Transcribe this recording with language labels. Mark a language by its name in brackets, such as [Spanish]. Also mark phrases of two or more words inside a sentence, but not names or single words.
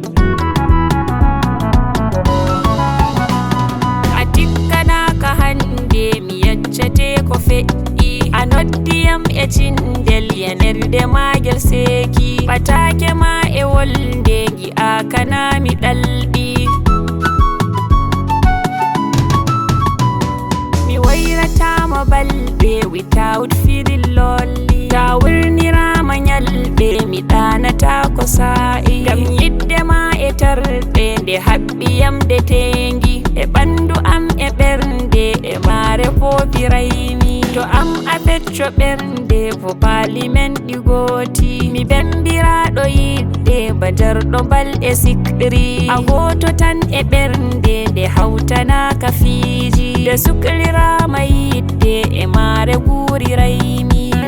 [Fula] Atikka na ka hande mi yaccete ko fe'i anoddiyam e cindel yanerde magel seki patake ma e wolde gi akana mi daldi mi wayrata ma balbe [English] without feeling lonely [Fula] ta wurnirama nyalbe mi danata ko sa'i gam yidde ma e tarde nde habbiyam de tengi e bandu am e bernde e mare fofiraymi to am a fecco bernde fo parliament digoti mi bembiraɗo yidde bajarɗo bal e sikɗiri a goto tan e bernde nde hawtanaka fiiji nde suklirama yidde e mare guriraymi